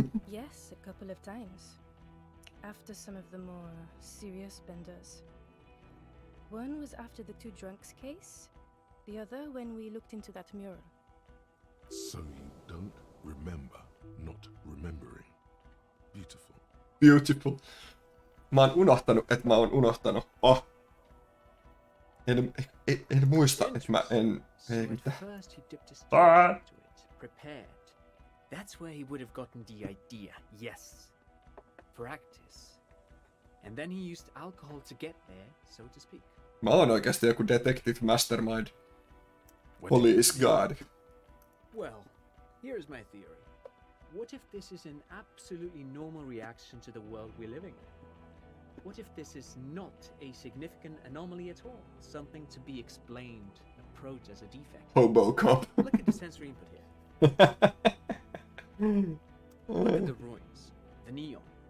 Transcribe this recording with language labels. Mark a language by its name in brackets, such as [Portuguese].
[English] Yes, a couple of times. After some of the more serious benders. One was after the two drunks case, the other when we looked into that mural. So you don't remember not remembering. Beautiful. Beautiful. [Finnish] Mä oon unohtanut, että mä oon unohtanut. Oh. En muista, että mä en... Ei mitä. [English] First he dipped his Ah. toes into it, prepared. That's where he would have gotten the idea, yes. Practice. And then he used alcohol to get there, so to speak. [Finnish] Mä oon oikeasti joku [English] detective mastermind. Police god. Well, here's my theory. What if this is an absolutely normal reaction to the world we're living in? What if this is not a significant anomaly at all? Something to be explained, approached as a defect? Hobo cop. Look at the sensory input here. Look at the ruins, the neon.